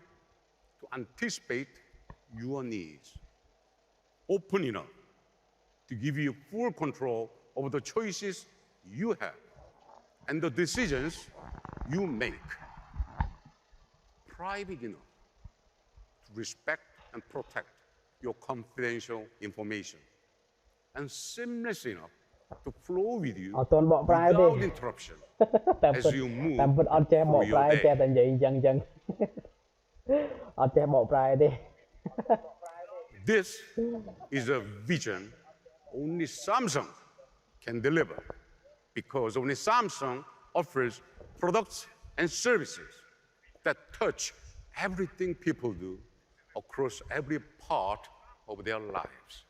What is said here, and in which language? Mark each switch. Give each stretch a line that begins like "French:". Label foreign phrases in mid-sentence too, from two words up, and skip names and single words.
English: to anticipate your needs, open enough to give you full control over the choices you have and the decisions you make, private enough to respect and protect your confidential information, and seamless enough to flow with you
Khmer: អត់ទាន់បកប្រែទេ
English: without interruption
Khmer: តាមពិត
English: as you move
Khmer: តាមពិតអត់ចេះបក
English: through
Khmer: ប្រែ
English: your
Khmer: ចេះ
English: day.
Khmer: តែនិយាយអញ្ចឹងអត់ចេះបកប្រែទេ
English: This is a vision only Samsung can deliver, because only Samsung offers products and services that touch everything people do across every part of their lives.